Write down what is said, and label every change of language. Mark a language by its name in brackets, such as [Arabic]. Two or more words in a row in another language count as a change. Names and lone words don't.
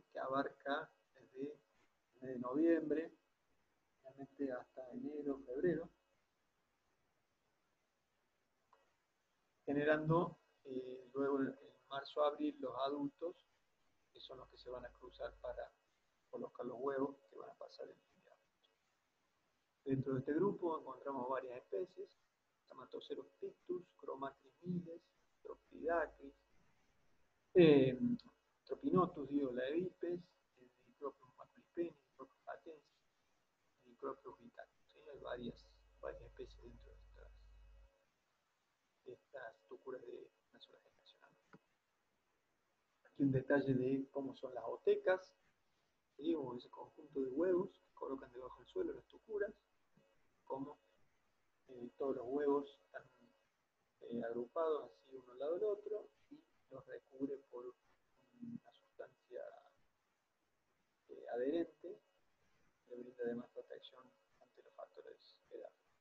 [Spanish] Que abarca desde el mes de noviembre, realmente hasta enero, febrero, generando luego en marzo-abril los adultos, que son los que se van a cruzar para colocar los huevos que van a pasar el invierno. Dentro de este grupo encontramos varias especies: Tamatoceros pictus, Chromatris miles, Tropidacris, Tropinotus, Laevipes, Dicropium maculipennis, Dicropium patensis, Dicropium vitatus. ¿Sí? Hay varias especies dentro de estas tocuras de una sola generación. Aquí un detalle de cómo son las otecas, ¿sí? O ese conjunto de huevos que colocan debajo del suelo las tocuras, como todos los huevos están agrupados así uno al lado del otro y los recubre por una sustancia adherente que le brinda además protección ante los factores de edad.